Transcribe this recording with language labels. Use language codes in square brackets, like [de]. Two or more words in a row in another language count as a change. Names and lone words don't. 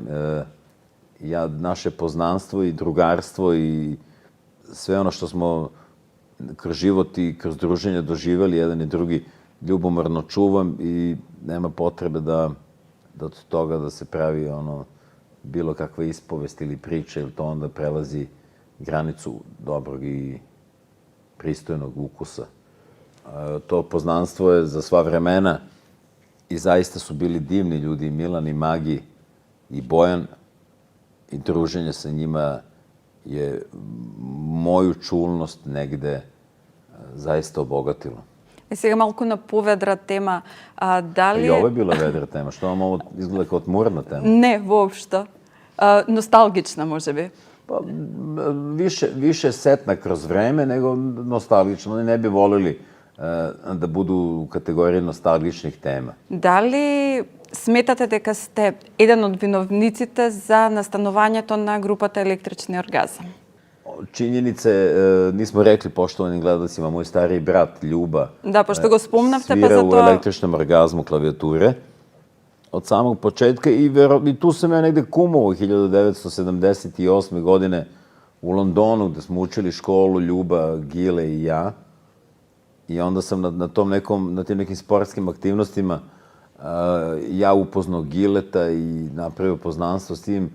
[sr] Naše poznanstvo i drugarstvo i sve ono što smo kroz život i kroz druženje doživjeli, jedan i drugi, ljubomorno čuvam i nema potrebe da od toga da se pravi bilo kakva ispovest ili priča, jer to onda prelazi granicu dobrog i pristojnog ukusa. To poznanstvo je za sva vremena i zaista su bili divni ljudi, i Milan, i Magi, i Bojan, i druženje sa njima je moju čulnost negde zaista obogatilo. [mk] Сега малку на поведра тема, дали... [sr] I ovo je bila vedra tema. Što vam ovo izgleda kao tmurna tema? [mk] Не, воопшто. Носталгична, може би. [sr] Pa, više setna kroz vreme nego nostalgično. Oni ne bi volili da budu u kategoriji nostalgičnih tema. [mk] Дали сметате дека сте еден од виновниците за настанувањето на групата Електрични оргазам? [sr] Činjenice, nismo rekli poštovanim gledalcima, moj stariji brat Ljuba [mk] Да, пошто го спомнавте, па [sr] svira [mk] за [sr] u [mk] тоа... [sr] električnom orgazmu klavijature od samog početka i tu sam ja negde kumovao 1978. godine u Londonu, gde smo učili školu, Ljuba, Gile i ja. I onda sam na tim nekim sportskim aktivnostima ja upoznao Gileta i napravio poznanstvo s tim.